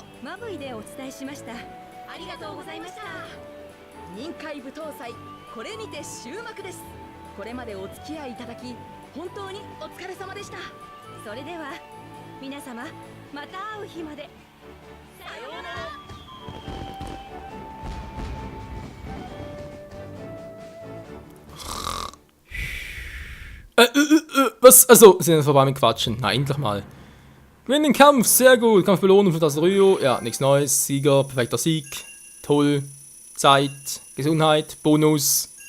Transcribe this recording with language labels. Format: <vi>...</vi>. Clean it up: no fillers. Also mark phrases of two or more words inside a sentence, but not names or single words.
<ja>マブイでお伝えしました。ありがとうございました。任界舞踏祭、これにて終幕です。これまでお付き合いいただき本当にお疲れ様でした。それでは皆様、また会う日まで。さようなら。</ja> <de>Was? Also, sind jetzt vorbei mit Quatschen. Na, endlich mal. Gewinn den Kampf, sehr gut. Kampfbelohnung für das Ryo. Ja, nichts Neues. Sieger, perfekter Sieg. Toll. Zeit, Gesundheit, Bonus.</de>